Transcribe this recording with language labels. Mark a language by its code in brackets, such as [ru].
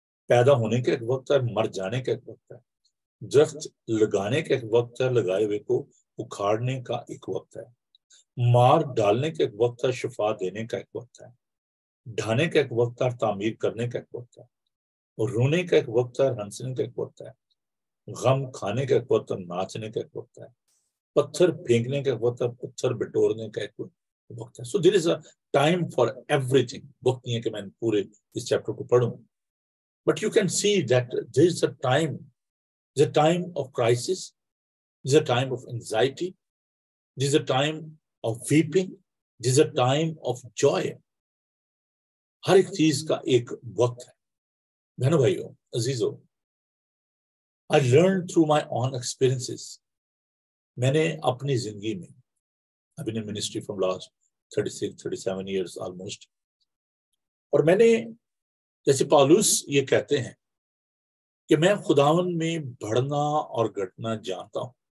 [hi] पैदा होने का एक वक्त है, मर जाने का एक वक्त है, दरख्त लगाने का एक वक्त है, लगाए हुए को उखाड़ने का एक वक्त है, मार डालने का एक वक्त है, शिफा देने का एक वक्त है, ढाने का एक वक्त है, तामीर करने का एक वक्त है, रोने का एक वक्त है, हंसने का एक वक्त है, गम खाने का एक वक्त है, नाचने का एक वक्त है, पत्थर फेंकने का एक वक्त है, पत्थर बिटोरने का एक वक्त है। [en] So there is a time for everything. [hi] वक्त नहीं है कि मैं पूरे इस चैप्टर को पढ़ूं, [en] But you can see that there is a time, there's a time of crisis, there's a time of anxiety, there's a time of weeping, there's a time of joy. [hi] हर एक चीज का एक वक्त है। बहनों भाइयों अजीजों, [en] I learned through my own experiences. [hi] मैंने अपनी जिंदगी में, [en] I've been in ministry from last 36-37 years almost, [hi] और मैंने, जैसे पौलुस ये कहते हैं कि मैं खुदावन में बढ़ना और घटना जानता हूं।